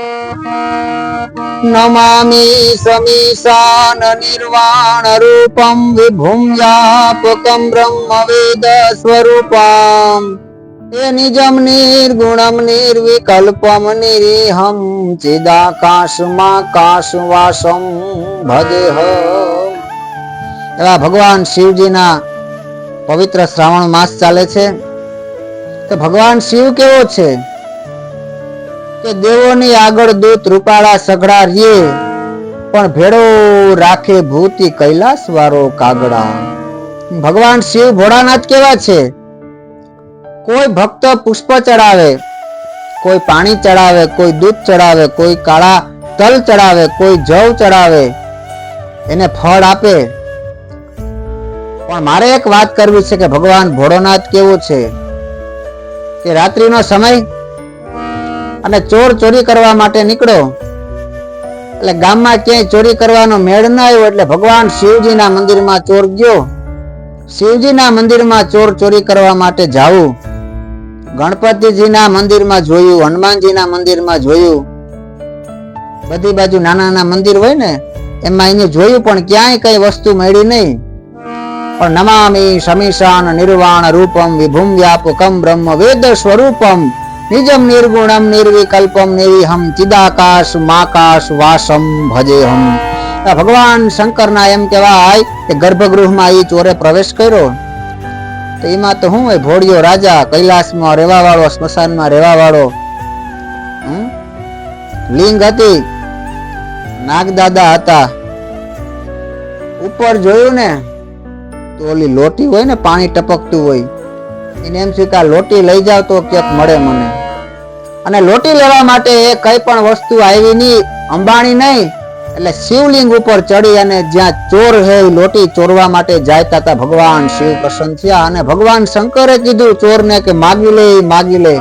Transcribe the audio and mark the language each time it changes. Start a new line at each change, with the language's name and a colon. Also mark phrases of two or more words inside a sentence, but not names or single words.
Sanskrit: नमामि समीशान निर्वाण रूपम विभुं व्यापकं ब्रह्मवेद स्वरूपम निजम निर्गुणम निर्विकल्पम निरीहम चिदाकाशमाकाशवासम भजेऽहम्।
Gujarati: એવા ભગવાન શિવજીના પવિત્ર શ્રાવણ માસ ચાલે છે। તો ભગવાન શિવ કેવો છે કે દેવોની આગળ દૂત રૂપાળા સઘડા રે પણ ભેડો રાખે ભૂતિ કૈલાસ વારો કાગડા। ભગવાન શિવ ભોળાનાથ કેવા છે? કોઈ ભક્ત પુષ્પ ચઢાવે, કોઈ પાની ચઢાવે, કોઈ દૂધ ચઢાવે, કોઈ કાળા તલ ચઢાવે, કોઈ જવ ચઢાવે, એને ફળ આપે। પણ મારે એક વાત કરવી છે કે ભગવાન ભોળાનાથ કેવો છે કે રાત્રિનો સમય અને ચોર ચોરી કરવા માટે નીકળ્યો એટલે ગામમાં ક્યાંય ચોરી કરવાનો મેળ ન આવ્યો એટલે ભગવાન શિવજીના મંદિરમાં ચોર ગયો। શિવજીના મંદિરમાં ચોર ચોરી કરવા માટે જાવું, ગણપતિજીના મંદિરમાં જોયું, હનુમાનજીના મંદિરમાં જોયું, બધી બાજુ નાના નાના મંદિર હોય ને એમાં એને જોયું પણ ક્યાંય કઈ વસ્તુ મળી નહીં।
Sanskrit: પણ नमामि समीशान निर्वाण रूपम विभुम व्यापकम ब्रह्म वेद स्वरूपम निजम निर्गुणम निर्विकल्पम निरीहम चिदाकाश माकाश वासम भजेहम।
Gujarati: ભગવાન શંકર ના એમ કહેવાય કે ગર્ભગૃહ મેં ઈ ચોરે પ્રવેશ કર્યો તો એમાં તો હું ભોળિયો રાજા કૈલાશ મેં રહેવા વાળો, સ્મશાન મેં રહેવા વાળો લિંગ હતી, નાગદાદા હતા। ઊપર જોયું ને તો ઓલી લોટી હોય ને પાણી ટપકતું હોય એને એમ છે કે આ લોટી લઈ જાવ તો ક્યાંક મળે મને। અને લોટી લેવા માટે એ કઈ પણ વસ્તુ આવી નહીં, અંબાણી નહીં, એટલે શિવલિંગ ઉપર ચડી અને જ્યાં ચોર હે લોટી ચોરવા માટે જાયતા હતા ભગવાન શિવ પ્રસન્ન થયા અને ભગવાન શંકરે કીધું ચોરને કે માગી લે માગી લે।